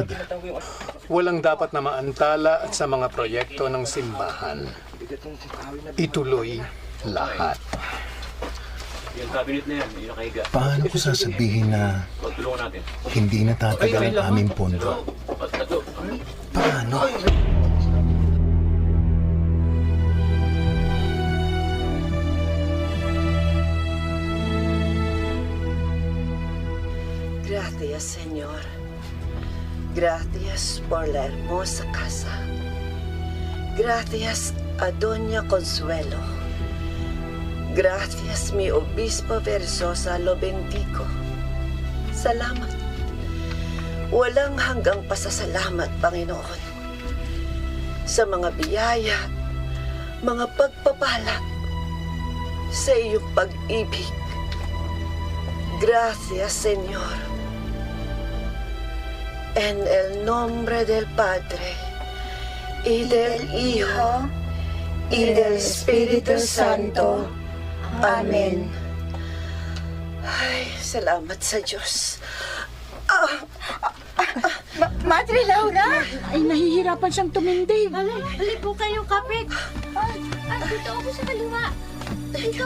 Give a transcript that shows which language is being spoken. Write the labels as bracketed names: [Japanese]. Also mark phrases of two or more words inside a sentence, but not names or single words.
[Filipino] Walang dapat na maantala at sa mga proyekto ng simbahan. Ituloy lahat. Yung cabinet na yan, yung nakahiga. Paano ko sasabihin na hindi na tatagal ang aming pondo? Paano? [Spanish] Gracias, Señor. Gracias por la hermosa casa. Gracias a Doña Consuelo. Gracias, mi obispo Versosa, lo bendigo. [Filipino] Salamat. Walang hanggang pasasalamat, Panginoon, sa mga biyaya, mga pagpapala, sa iyong pag-ibig. [Spanish] Gracias, Señor. En el nombre del Padre, y del Hijo, y del Espíritu Santo. [Filipino] Amen. Ay, salamat sa Diyos. Madre Laura! Ay, nahihirapan siyang tumindig. Hali po kayong kapit. Dito ako sa kaliwa. Dito.